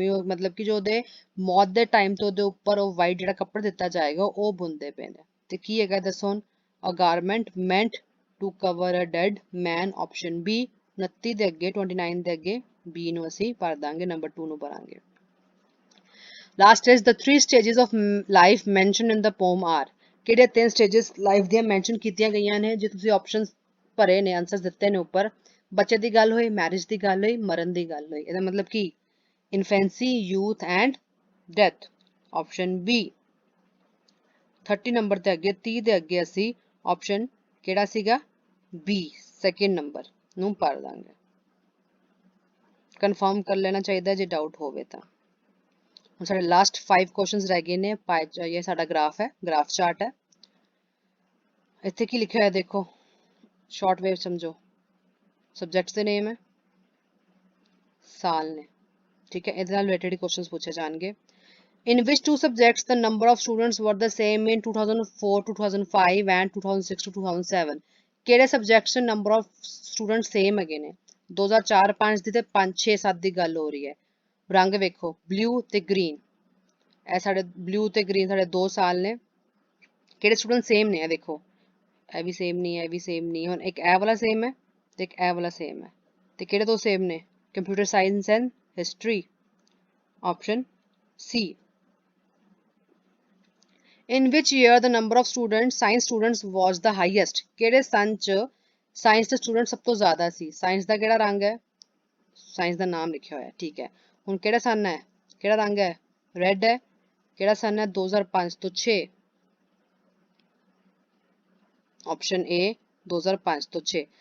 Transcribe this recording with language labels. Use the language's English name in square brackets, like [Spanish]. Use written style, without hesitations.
[Punjabi] ਮਤਲਬ ਕਿ ਜੋ ਉਹਦੇ ਮੌਤ ਦੇ ਟਾਈਮ ਤੋਂ ਉਹਦੇ ਉੱਪਰ ਉਹ ਵਾਈਟ ਜਿਹੜਾ ਕੱਪੜਾ ਦਿੱਤਾ ਜਾਏਗਾ ਉਹ ਬੁਣਦੇ ਪਏ ਨੇ। ਤੇ ਕੀ ਹੈਗਾ ਦੱਸੋ ਹੁਣ, [English] a garment meant to cover a dead man, option B। [Punjabi] 29 ਦੇ ਅੱਗੇ 29 ਦੇ ਅੱਗੇ B ਨੂੰ ਅਸੀਂ ਭਰ ਦਾਂਗੇ, ਨੰਬਰ 2 ਨੂੰ ਭਰਾਂਗੇ। [English] Last is the 3 stages of life mentioned in the poem are। [Punjabi] ਕਿਹੜੇ 3 ਸਟੇजेस ਲਾਈਫ ਦੀਆਂ ਮੈਂਸ਼ਨ ਕੀਤੀਆਂ ਗਈਆਂ ਨੇ, ਜੇ ਤੁਸੀਂ ਆਪਸ਼ਨਸ ਭਰੇ ਨੇ, ਆਨਸਰਸ ਦਿੱਤੇ ਨੇ ਉੱਪਰ। ਬੱਚੇ ਦੀ ਗੱਲ ਹੋਈ, ਮੈਰਿਜ ਦੀ ਗੱਲ ਹੋਈ, ਮਰਨ ਦੀ ਗੱਲ ਹੋਈ। ਇਹਦਾ ਮਤਲਬ ਕੀ, [English] infancy, youth and death, [Punjabi] option B। 30 number ਤੇ ਅੱਗੇ 30 ਦੇ ਅੱਗੇ ਅਸੀਂ ਆਪਸ਼ਨ ਕਿਹੜਾ ਸੀਗਾ, B ਸੈਕਿੰਡ ਨੰਬਰ ਨੂੰ ਭਰ ਦਾਂਗੇ। ਕਨਫਰਮ ਕਰ ਲੈਣਾ ਚਾਹੀਦਾ ਜੇ ਡਾਊਟ ਹੋਵੇ ਤਾਂ। ਹੁਣ ਸਾਡੇ ਲਾਸਟ 5 ਕੁਐਸਚਨਸ ਰਹਿ ਗਏ ਨੇ। ਇਹ ਸਾਡਾ ਗ੍ਰਾਫ ਹੈ, ਗ੍ਰਾਫ ਚਾਰਟ ਹੈ। ਇੱਥੇ ਕੀ ਲਿਖਿਆ ਹੋਇਆ ਦੇਖੋ, ਸ਼ਾਰਟ ਵੇਵ ਸਮਝੋ, ਸਬਜੈਕਟਸ ਦੇ ਨੇਮ ਹੈ, ਸਾਲ ਨੇ, ਠੀਕ ਹੈ। ਇਹਦੇ ਨਾਲ ਰਿਲੇਟਡ ਕੁਐਸਚਨਸ ਪੁੱਛੇ ਜਾਣਗੇ। [English] In which two subjects the number of students were the same in 2004 2005 and 2006 to 2007? [Punjabi] ਕਿਹੜੇ subjects number of student same ਹੈਗੇ ਨੇ। 2004-5 ਦੀ ਤੇ 5-6-7 ਦੀ ਗੱਲ ਹੋ ਰਹੀ ਹੈ। ਰੰਗ ਵੇਖੋ, ਬਲੂ ਤੇ ਗ੍ਰੀਨ, ਇਹ ਸਾਡੇ ਬਲੂ ਤੇ ਗ੍ਰੀਨ ਸਾਡੇ 2 ਸਾਲ ਨੇ। ਕਿਹੜੇ ਸਟੂਡੈਂਟ ਸੇਮ ਨੇ, ਇਹ ਦੇਖੋ, ਇਹ ਵੀ ਸੇਮ ਨਹੀਂ ਹੈ, ਇਹ ਵੀ ਸੇਮ ਨਹੀਂ। ਹੁਣ ਇੱਕ ਇਹ ਵਾਲਾ ਸੇਮ ਹੈ ਤੇ ਇੱਕ ਇਹ ਵਾਲਾ ਸੇਮ ਹੈ, ਤੇ ਕਿਹੜੇ 2 ਸੇਮ ਨੇ, computer science and history, option C। [English] In which year the number of science students was the highest? [Punjabi] ਕਿਹੜੇ ਸਾਲ ਚ ਸਾਇੰਸ ਦੇ ਸਟੂਡੈਂਟ ਸਭ ਤੋਂ ਜ਼ਿਆਦਾ ਸੀ। ਸਾਇੰਸ ਦਾ ਕਿਹੜਾ ਰੰਗ ਹੈ, ਸਾਇੰਸ ਦਾ ਨਾਮ ਲਿਖਿਆ ਹੋਇਆ, ਠੀਕ ਹੈ। ਹੁਣ ਕਿਹੜਾ ਸਨ ਹੈ, ਕਿਹੜਾ ਰੰਗ ਹੈ, ਰੈੱਡ ਹੈ। ਕਿਹੜਾ ਸਨ ਹੈ, 2005 ਤੋਂ 6, ਆਪਸ਼ਨ A 2005 ਤੋਂ 6।